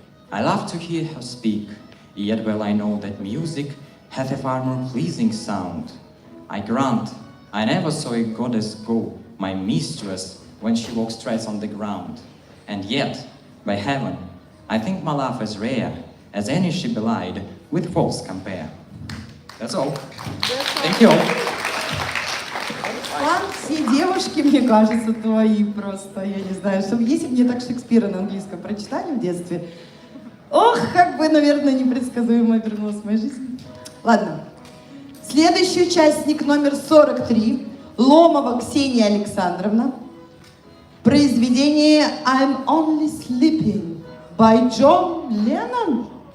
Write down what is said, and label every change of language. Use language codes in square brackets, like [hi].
[en] I love to hear her speak, yet well I know that music hath a far more pleasing sound. I grant, I never saw a goddess go, my mistress, when she walks treads on the ground. And yet, by heaven, I think my love as rare as any she belied with false compare. That's all. Thank you all. [ru] Все девушки, мне кажется, твои просто, я не знаю, что если бы мне так Шекспира на английском прочитали в детстве, ох, как бы, наверное, непредсказуемо вернулась в мою жизнь. Ладно. Следующий участник номер 43, Ломова Ксения Александровна. Произведение I'm Only Sleeping by John Lennon.